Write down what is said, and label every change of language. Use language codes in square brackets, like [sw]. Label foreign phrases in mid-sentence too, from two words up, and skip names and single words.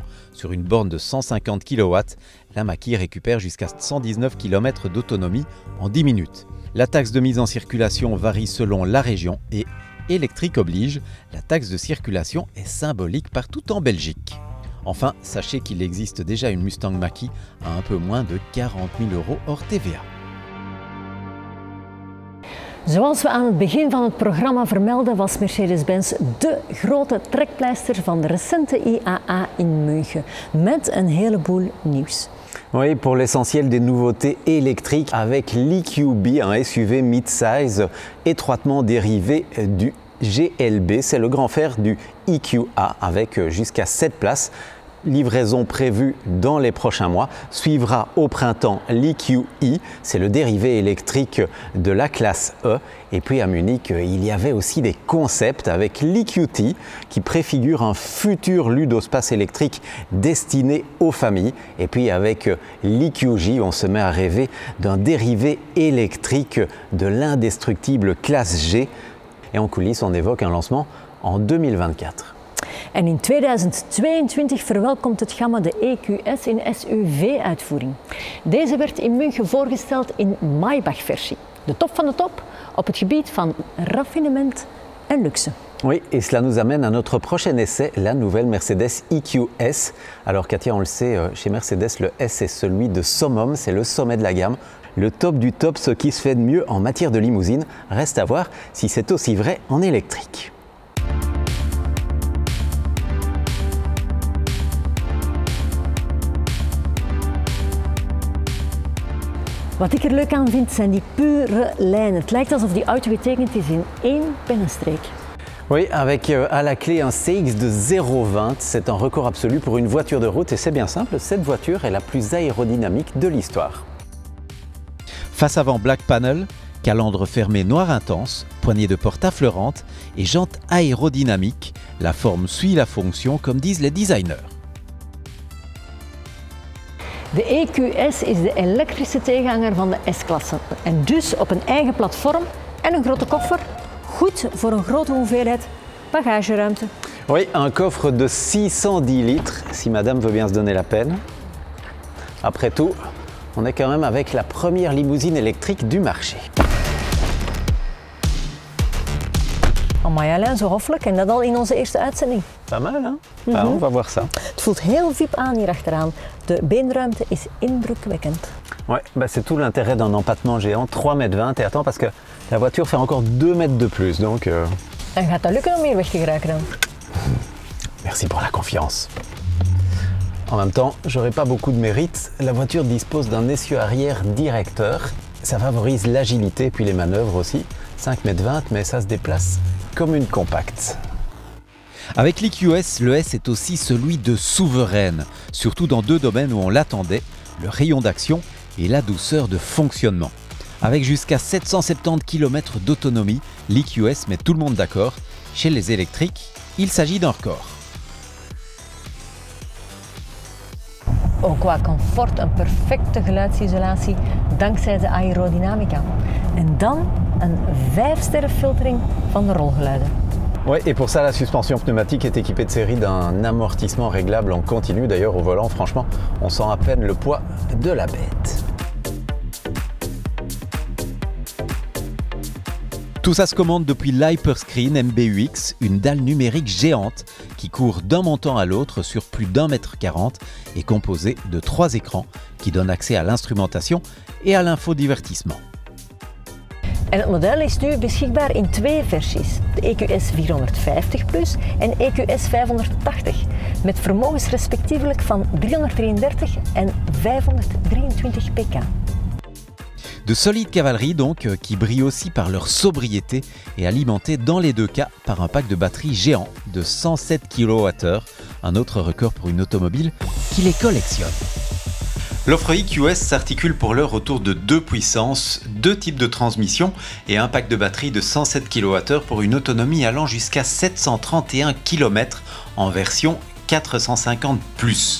[fr] Sur une borne de 150 kW, la Mach-E récupère jusqu'à 119 km d'autonomie en 10 minutes. La taxe de mise en circulation varie selon la région et, électrique oblige, la taxe de circulation est symbolique partout en Belgique. Enfin, sachez qu'il existe déjà une Mustang Mach-E à un peu moins de 40 000 € hors TVA. [nl] Zoals we aan het begin van het programma vermelden, was Mercedes-Benz de grote trekpleister van de recente IAA in München, met een heleboel nieuws. [fr] Oui, pour l'essentiel des nouveautés électriques avec l'EQB, un SUV mid-size étroitement dérivé du GLB, c'est le grand frère du EQA avec jusqu'à 7 places. Livraison prévue dans les prochains mois. Suivra au printemps l'EQE, c'est le dérivé électrique de la classe E. Et puis à Munich, il y avait aussi des concepts avec l'EQT qui préfigure un futur ludospace électrique destiné aux familles. Et puis avec l'EQJ, on se met à rêver d'un dérivé électrique de l'indestructible classe G. Et en coulisses, on évoque un lancement en 2024. [nl] En in 2022 verwelkomt het gamma de EQS in SUV-uitvoering. Deze werd in München voorgesteld in Maybach-versie. De top van de top op het gebied van raffinement en luxe. [fr] Oui, et cela nous amène à notre prochain essai, la nouvelle Mercedes EQS. Alors Katia, on le sait, chez Mercedes, le S est celui de summum, c'est le sommet de la gamme. Le top du top, ce qui se fait de mieux en matière de limousine. Reste à voir si c'est aussi vrai en électrique. [nl] Wat ik er leuk aan vind, zijn die pure lijnen. Het lijkt alsof die auto getekend is in één pennenstreek. [fr] Oui, avec à la clé un CX de 0,20, c'est un record absolu pour une voiture de route et c'est bien simple, cette voiture est la plus aérodynamique de l'histoire. Face avant [en] Black Panel, [fr] calandre fermé noir intense, poignée de porte affleurante et jantes aérodynamiques, la forme suit la fonction comme disent les designers. [nl] De EQS is de elektrische tegenhanger van de S-klasse en dus op een eigen platform en een grote koffer, goed voor een grote hoeveelheid bagageruimte. [fr] Oui, un coffre de 610 litres, si madame veut bien se donner la peine. Après tout, on est quand même avec la première limousine électrique du marché. [nl] Amai Alain, zo hoffelijk en dat al in onze eerste uitzending. [fr] Pas mal, hein? Ah, on va voir ça. [nl] Het voelt heel VIP aan hier achteraan. De beenruimte is indrukwekkend. [fr] Ouais, bah c'est tout l'intérêt d'un empattement géant, 3,20 m. Et attends, parce que la voiture fait encore 2 mètres de plus, donc... [nl] En gaat dat lukken om hier weg te geraken dan? [fr] Merci pour la confiance. En même temps, j'aurais pas beaucoup de mérite. La voiture dispose d'un essieu arrière directeur. Ça favorise l'agilité, puis les manœuvres aussi. 5,20 m, mais ça se déplace comme une compacte. Avec l'EQS, le S est aussi celui de souveraine, surtout dans 2 domaines où on l'attendait, le rayon d'action et la douceur de fonctionnement. Avec jusqu'à 770 km d'autonomie, l'EQS met tout le monde d'accord. Chez les électriques, il s'agit d'un record. [nl] Ook qua comfort een perfecte geluidsisolatie dankzij de aerodynamica. En dan een 5-sterren filtering van de rolgeluiden. [fr] Ouais, et pour ça, la suspension pneumatique est équipée de série d'un amortissement réglable en continu. D'ailleurs, au volant, franchement, on sent à peine le poids de la bête. Tout ça se commande depuis l'Hyperscreen MBUX, une dalle numérique géante qui court d'un montant à l'autre sur plus d'1,40 m et composé de 3 écrans qui donnent accès à l'instrumentation et à l'infodivertissement. [nl] En het model is nu beschikbaar in 2 versies, de EQS 450 Plus en EQS 580, met vermogens respectievelijk van 333 en 523 pk. [fr] De solides cavaleries donc, qui brillent aussi par leur sobriété et alimentées dans les 2 cas par un pack de batterie géant de 107 kWh, un autre record pour une automobile qui les collectionne. L'offre EQS s'articule pour l'heure autour de 2 puissances, 2 types de transmission et un pack de batterie de 107 kWh pour une autonomie allant jusqu'à 731 km en version 450+.